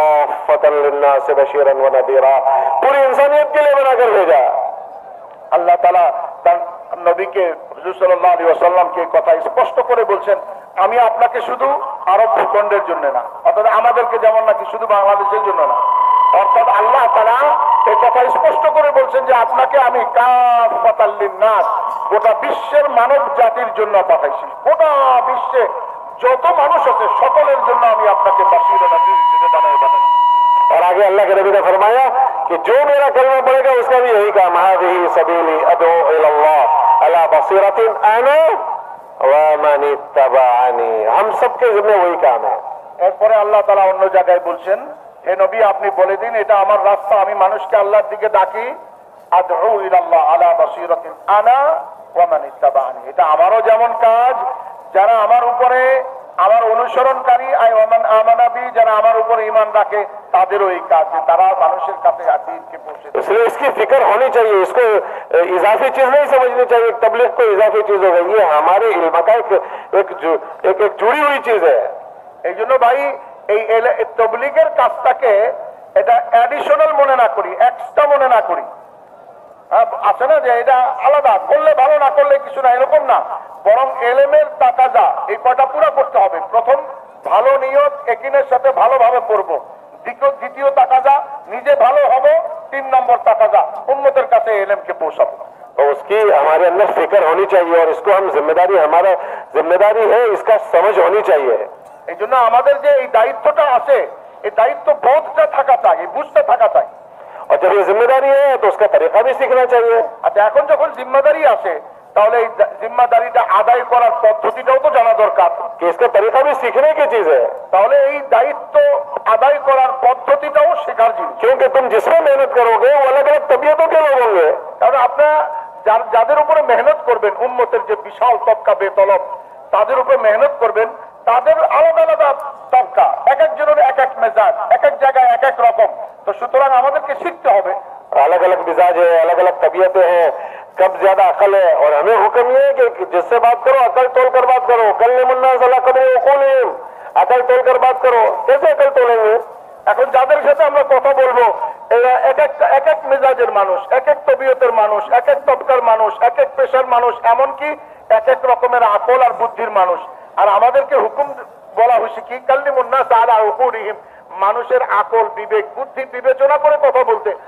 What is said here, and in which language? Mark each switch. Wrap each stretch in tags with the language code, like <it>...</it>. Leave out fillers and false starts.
<ar>काफ़तन लिन्नास बशीरन व नज़ीरा,</ar> <hi>पूरी इंसानियत के लिए बनाकर भेजा।</hi> <bn>আল্লাহ তাআলা তার নবীকে হুজুর সাল্লাল্লাহু আলাইহি ওয়াসাল্লামকে কথা স্পষ্ট করে বলছেন আমি আপনাকে শুধু আরব ভূখণ্ডের জন্য না, অর্থাৎ আমাদেরকে যেমন নাকি শুধু বাংলাদেশের জন্য না, অর্থাৎ আল্লাহ তাআলা এই কথা স্পষ্ট করে বলছেন যে আপনাকে আমি</bn> <ar>কাফাতাল লিন্নাস,</ar> <bn>গোটা বিশ্বের মানব জাতির জন্য পাঠাইছি। গোটা বিশ্বে যত মানুষ আছে সকলের জন্য আমি আপনাকে বাশীর নাযীর হিসেবে বানাই পাঠাইছি।</bn> <hi>और आगे अल्लाह के नबी ने फरमाया कि जो मेरा कलमा पढ़ेगा उसका भी यही काम,</hi> <ar>हाज़िही सबीली अदू इलल्लाह अला बसीरतिन अना व मन इत्तबाअनी।</ar> <hi>हम सबके जिम्मे वही काम है।</hi> <bn>এরপরে আল্লাহ তাআলা অন্য জায়গায় বলছেন, হে নবী আপনি বলে দিন এটা আমার রাস্তা, আমি মানুষকে আল্লাহর দিকে ডাকি,</bn> <ar>আদউ ইলাল্লাহ আলা বাসীরাতিন আনা ওয়া মান ইত্তাবাআনি।</ar> <bn>এটা আমারও যেমন কাজ, যারা আমার উপরে আমার অনুসরণকারী,</bn> <ar>আই ওয়া মান আমানা বি,</ar> <bn>যারা আমার উপরে ঈমান রাখে তাদেরও এই কাজ যে তারা মানুষের কাছে দ্বীনকে পৌঁছে দেয়।</bn> <hi>इसलिए इसकी फिक्र होनी चाहिए, इसको इजाफी चीज नहीं समझनी चाहिए, तबलीग को इजाफी चीज होगा, ये हमारे इल्म का एक जुड़ी हुई चीज है।</hi> <bn>এই জন্য ভাই এই তবলিগের কাজটাকে এটা অ্যাডিশনাল মনে না করি, এক্সট্রা মনে না করি। আছে না যে এটা আলাদা করলে ভালো, না করলে কিছু না, এরকম না, বরং এলেমের তাকাজা এই কয়টা পুরো করতে হবে। প্রথম ভালো নিয়ত, একিনের সাথে ভালোভাবে পড়বো। দ্বিতীয় তাকাজা নিজে ভালো হবো। 3 নম্বর তাকাজা উম্মতের কাছে এলেমকে পৌঁছাবো।</bn> <hi>तो उसकी हमारे अंदर फिक्र होनी चाहिए और इसको हम जिम्मेदारी, हमारा जिम्मेदारी है, इसका समझ होनी चाहिए।</hi> <bn>এই জন্য আমাদের যে এই দায়িত্বটা আছে, এই দায়িত্ব বোধটা থাকা চাই, এই বুঝতে থাকা চাই।</bn> <hi>और जब ये जिम्मेदारी है तो उसका तरीका भी सीखना चाहिए।</hi> <bn>আচ্ছা এখন যখন জিম্মাদারি আছে তাহলে এই জিম্মাদারিটা আদায় করার পদ্ধতিটাও তো জানা দরকার,</bn> <hi>कि इसका तरीका भी सीखने की चीज है।</hi> <bn>তাহলে এই দায়িত্ব আদায় করার পদ্ধতিটাও শেখার জিনিস।</bn> <hi>क्योंकि तुम जिसमें मेहनत करोगे वो अलग अलग तबीयतों के लोग होंगे।</hi> <bn>কারণ আপনারা যাদের উপরে মেহনত করবেন, উম্মতের যে বিশাল তবকা বেতলব, তাদের উপরে মেহনত করবেন, তাদের আলাদা আলাদা তবকা, এক একজনের এক এক মেজাজ, এক এক জায়গায় এক এক রকম। তো সুতরাং আমাদেরকে শিখতে হবে।</bn> <hi>अलग अलग मिजाज है, अलग अलग तबीयतें हैं, कब ज्यादा अकल है। और हमें हुक्म ये है कि जिससे बात करो अकल तोल कर बात करो।</hi> <ar>कल मुन्ना सला कदर उकूलिहिम,</ar> <hi>अकल तोल कर बात करो। कैसे अकल तोलेंगे?</hi> <bn>এখন যাদের সাথে আমরা কথা বলবো এরা এক এক মেজাজের মানুষ, এক এক তবিয়তের মানুষ, এক এক তবকার মানুষ, এক এক পেশার মানুষ, এমনকি এক এক রকমের আকল আর বুদ্ধির মানুষ। আর আমাদেরকে হুকুম বলা হয়েছে কি,</bn> <ar>কাল্লিমুন নাস আলা উকুলিহিম,</ar> <bn>মানুষের আকল বিবেক বুদ্ধি বিবেচনা করে কথা বলতে।</bn>